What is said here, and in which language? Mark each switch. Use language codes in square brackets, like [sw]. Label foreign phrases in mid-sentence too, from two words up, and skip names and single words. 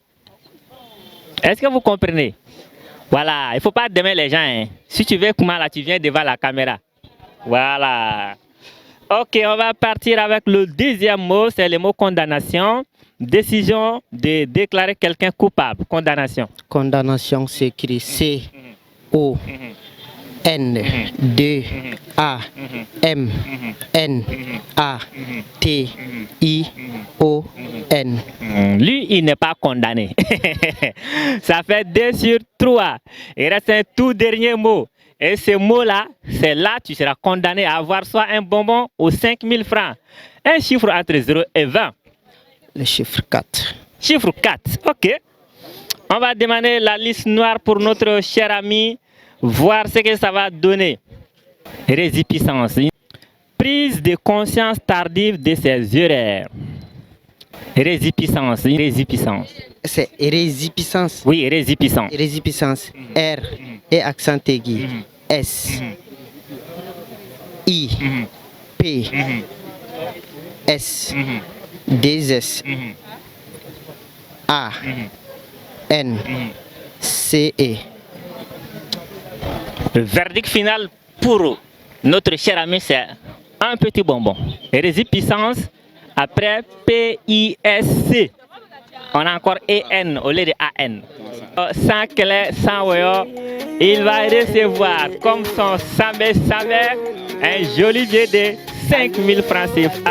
[fr] Est-ce que vous comprenez? Voilà, il ne faut pas demander les gens. Hein. Si tu veux kuma là, tu viens devant la caméra. Voilà. Ok, on va partir avec le deuxième mot, c'est le mot condamnation. Décision de déclarer quelqu'un coupable. Condamnation. Condamnation s'écrit C, O, N, D, A, M, N, A, T, I, O, N. Lui, il n'est pas condamné. Ça fait 2 sur 3. Il reste un tout dernier mot. Et ce mot-là, c'est là que tu seras condamné à avoir soit un bonbon ou 5000 francs. Un chiffre entre 0 et 20. Le chiffre 4. Chiffre 4, ok. On va demander la liste noire pour notre cher ami, voir ce que ça va donner. Résipiscence. Prise de conscience tardive de ses erreurs. Résipiscence, résipiscence. C'est résipiscence. Oui, résipiscence. Résipiscence. R et accent aigu. S. I. P. S, 2 S, A, N, C, E. Le verdict final pour notre cher ami, c'est un petit bonbon. Résipiscence, après P-I-S-C. On a encore E-N au lieu de A-N. Sans clé, sans voyant, il va recevoir comme son Sambé un joli billet de 5000 francs CFA.